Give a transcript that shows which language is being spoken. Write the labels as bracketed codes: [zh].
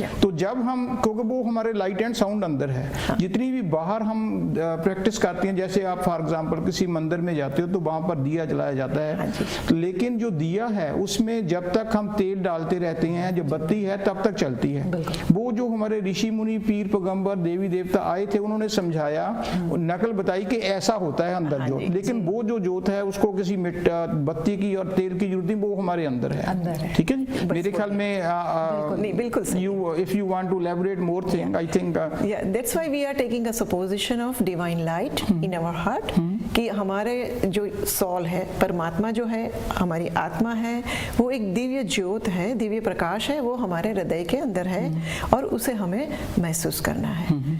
[hi] तो जब हम, क्योंकि वो हमारे लाइट एंड साउंड अंदर है, जितनी भी बाहर हम प्रैक्टिस करते हैं, जैसे आप फॉर एग्जांपल किसी मंदिर में जाते हो तो वहां पर दिया जलाया जाता है, लेकिन जो दिया है उसमें जब तक हम तेल डालते रहते हैं, जो बत्ती है तब तक चलती है। वो जो हमारे ऋषि मुनि, पीर पैगंबर, देवी देवता आए थे, उन्होंने समझाया, नकल बताई कि ऐसा होता है अंदर जो, लेकिन वो जो जोत है उसको किसी बत्ती की और तेल की जरूरत नहीं, वो हमारे अंदर है। ठीक है जी? मेरे ख्याल में बिल्कुल [en] if you want to elaborate more thing, I think that's why we are taking a supposition of divine light in our heart, [hi] कि हमारे जो सोल है, परमात्मा जो है, हमारी आत्मा है, वो एक दिव्य ज्योत है, दिव्य प्रकाश है, वो हमारे हृदय के अंदर है और उसे हमें महसूस करना है।